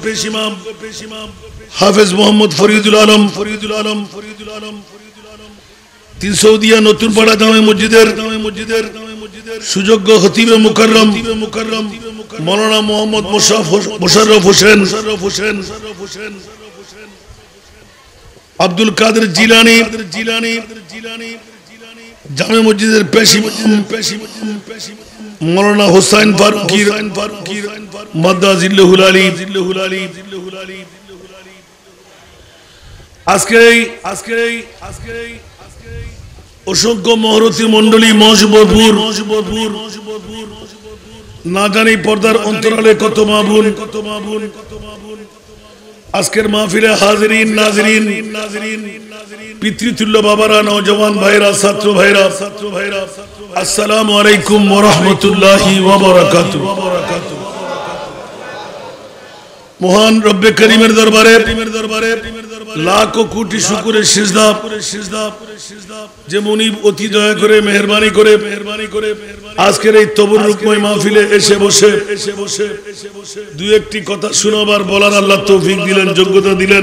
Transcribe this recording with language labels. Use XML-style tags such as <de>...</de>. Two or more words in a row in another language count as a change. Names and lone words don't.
<bn>হাফেজ মোহাম্মদ ফরিদুল আলম তিনসৌদিয়া নতুন পাড়া জামে মসজিদের সুযোগ্য খতিবে মুকাররম মাওলানা মোহাম্মদ মোশাররফ হোসেন আব্দুল কাদের জিলানী জামে মসজিদের পেশ ইমাম مولانا حسین فاروقی মাদ্দাজিল্লাহুল আলী আজকের এই অসংখ্য মহরতী মণ্ডলী মহজবপুর না জানি পর্দার অন্তরালে কত মা বোন আজকের মাহফিলে হাজিরিন নাজরিন পিতৃতুল্য বাবারা, নওজওয়ান ভাইরা, ছাত্র ভাইরা,</bn> <ar>السلام عليكم ورحمة الله وبركاته.</ar> <bn>মহান রব্বে করিমের দরবারে লাখো কোটি শুকরের সিজদা, যে মুনিব অতি দয়া করে মেহেরবানি করে আজকের এই তবরুকময় মাহফিলে এসে বসে দুই একটি কথা শোনাবার বলার আল্লাহ তৌফিক দিলেন, যোগ্যতা দিলেন।</bn>